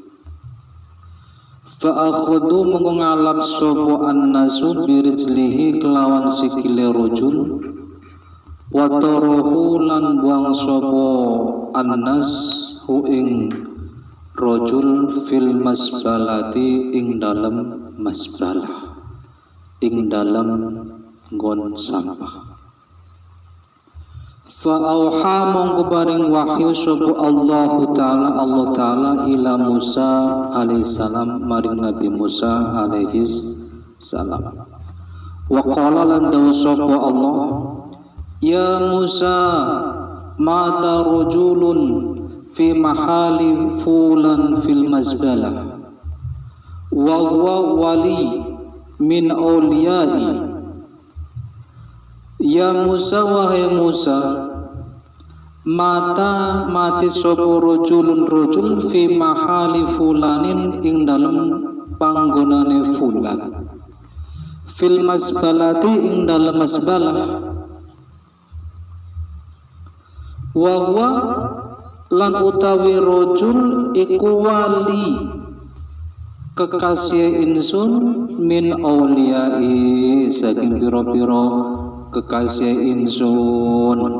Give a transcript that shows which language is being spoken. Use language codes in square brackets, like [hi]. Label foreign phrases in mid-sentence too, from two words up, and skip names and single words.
[ar] فأخذوا [jv] mongko ngalap sapa [ar] الناس برجله [jv] kelawan sikile rajul [ar] وطرحوه [jv] lan buang sapa annas hu ing rajul [ar] في المزبلة [jv] ing dalem masbalah, ing dalem nggon sampah. [ar] فأوحى [jv] mongko paring wahyu sapa Allah taala [ar] إلى موسى عليه السلام [jv] maring Nabi Musa alaihissalam. [ar] وقال [jv] lan dawu sapa [ar] الله، يا موسى، مات رجل في محل فلان في المزبلة وهو ولي من أوليائي. يا موسى, wahai Musa, [jv] mati sapa [ar] رجل رجل في محل فلان [jv] ing dalem panggonane fulan [ar] في المزبلة [jv] ing dalem mazbalah [ar] وهو [jv] lan utawi rajul iku wali kekasih insun [ar] من أوليائي [jv] saking pira-pira kekasih insun.